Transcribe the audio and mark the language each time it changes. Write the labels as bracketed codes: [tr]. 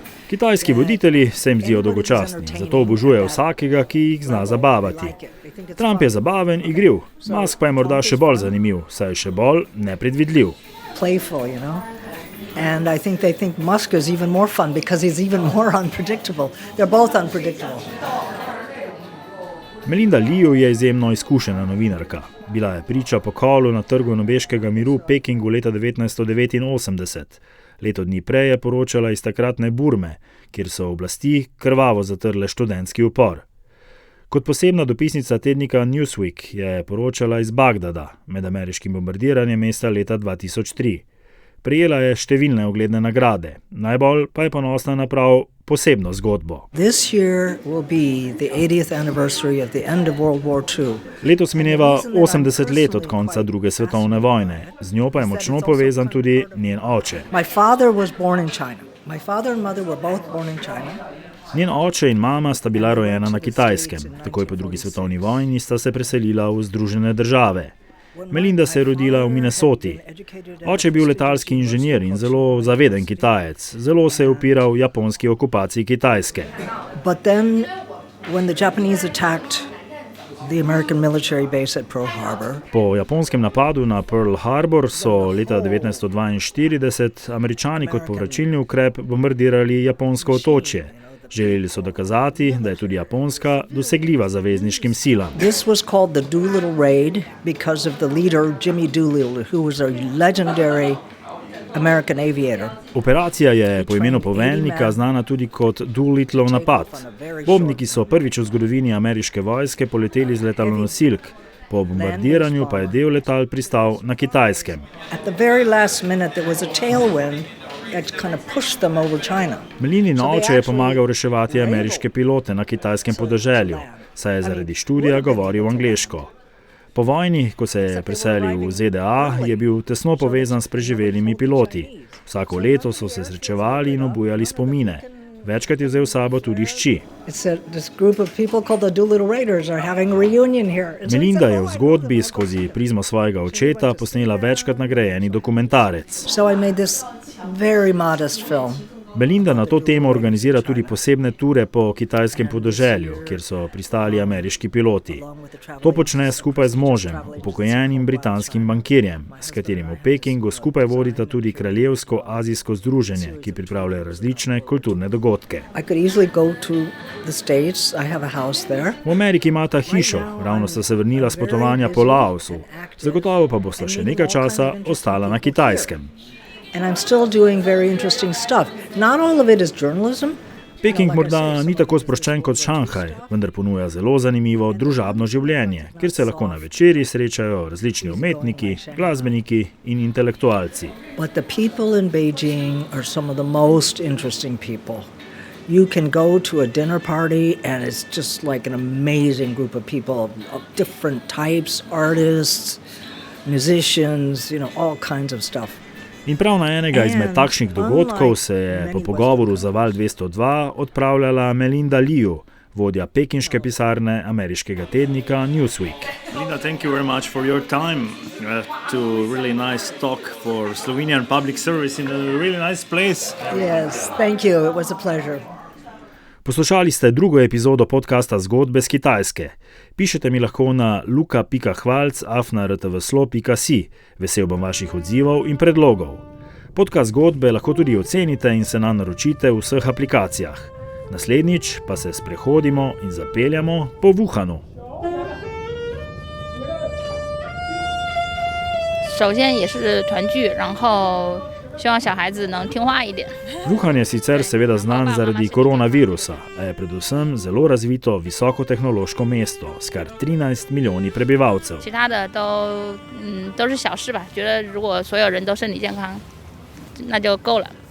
[sl] Kitajski voditelji se jim zdijo dolgočasni, zato obožujejo vsakega, ki jih zna zabavati. Trump je zabaven, igriv, Musk pa je morda še bolj zanimiv, saj je še bolj nepredvidljiv. [en] Playful, you know. And I think they think Musk is even more fun because he's even more unpredictable. They're both unpredictable. [sl] Melinda Liu je izjemno izkušena novinarka. Bila je priča pokolu na trgu Nobeškega miru v Pekingu leta 1989. Leto dni prej je poročala iz takratne Burme, kjer so oblasti krvavo zatrle študentski upor. Kot posebna dopisnica tednika Newsweek je poročala iz Bagdada med ameriškim bombardiranjem mesta leta 2003. Prejela je številne ugledne nagrade, najbolj pa je ponosna na prav posebno zgodbo. [en] This year will be the 80th anniversary of the end of World War II. [sl] Letos mineva 80 let od konca druge svetovne vojne. Z njo pa je močno povezan tudi njen oče. [en] My father was born in China. My father and mother were both born in China. [sl] Njen oče in mama sta bila rojena na Kitajskem. Takoj po drugi svetovni vojni sta se preselila v Združene države. Melinda se je rodila v Minnesoti. Oče je bil letalski inženir in zelo zaveden Kitajec. Zelo se je upiral japonski okupaciji Kitajske. [en] But then when the Japanese attacked the American military base at Pearl Harbor, [sl] Po japonskem napadu na Pearl Harbor so leta 1942 Američani kot povračilni ukrep bombardirali japonsko otočje. Želeli so dokazati, da je tudi Japonska dosegljiva zavezniškim silam. [en] this was called the Doolittle Raid because of the leader Jimmy Doolittle, who was a legendary American aviator. [sl] Operacija je po imenu poveljnika znana tudi kot Doolittleov napad. Bombniki so prvič v zgodovini ameriške vojske poleteli z letalonosilk. Po bombardiranju pa je del letal pristal na Kitajskem. [en] At the very last minute there was a tailwind that kind of pushed them over China. [sl] Melinin oče je pomagal reševati ameriške pilote na kitajskem podeželju, saj je zaradi študija govoril angleško. Po vojni, ko se je preselil v ZDA, je bil tesno povezan s preživelimi piloti. Vsako leto so se srečevali in obujali spomine. Večkrat je vzel s sabo tudi hči. [en] This group of people called the Doolittle Raiders are having a reunion here. [sl] Melinda je v zgodbi skozi prizmo svojega očeta posnela večkrat nagrajeni dokumentarec. [en] So I made this very modest film. [sl] Melinda na to temo organizira tudi posebne ture po kitajskem podeželju, kjer so pristali ameriški piloti. To počne skupaj z možem, upokojenim britanskim bankirjem, s katerim v Pekingu skupaj vodita tudi Kraljevsko-azijsko združenje, ki pripravlja različne kulturne dogodke. [en] I could easily go to the States. I have a house there. [sl] V Ameriki imata hišo, ravno sta se vrnila s potovanja po Laosu. Zagotovo pa bosta še nekaj časa ostala na Kitajskem. [en] And I'm still doing very interesting stuff. Not all of it is journalism. [sl] Peking morda ni tako sproščen kot Šanghaj, vendar ponuja zelo zanimivo družabno življenje, kjer se lahko na večerji srečajo različni umetniki, glasbeniki in intelektualci. [en] But the people in Beijing are some of the most interesting people. You can go to a dinner party and it's just like an amazing group of people of different types, artists, musicians, all kinds of stuff. [sl] In prav na enega izmed takšnih dogodkov se je po pogovoru za Val 202 odpravljala Melinda Liu, vodja pekinške pisarne ameriškega tednika Newsweek. [en] Melinda, thank you very much for your time to really nice talk for Slovenian public service in a really nice place. Yes, thank you. It was a pleasure. [sl] Poslušali ste drugo epizodo podcasta Zgodbe z Kitajske. Pišete mi lahko na luka.hvalc@rtvslo.si. Vesel bom vaših odzivov in predlogov. Podcast Zgodbe lahko tudi ocenite in se nanj naročite v vseh aplikacijah. Naslednjič pa se sprehodimo in zapeljamo po Wuhanu. [zh] 首先也是团聚，然后希望小孩子能听话一点。 [sl] Wuhan je sicer seveda znan zaradi koronavirusa, a je predvsem zelo razvito visokotehnološko mesto s kar 13 milijoni prebivalcev. [zh] 其他的都是小事吧，觉得如果所有人都身体健康，那就够了。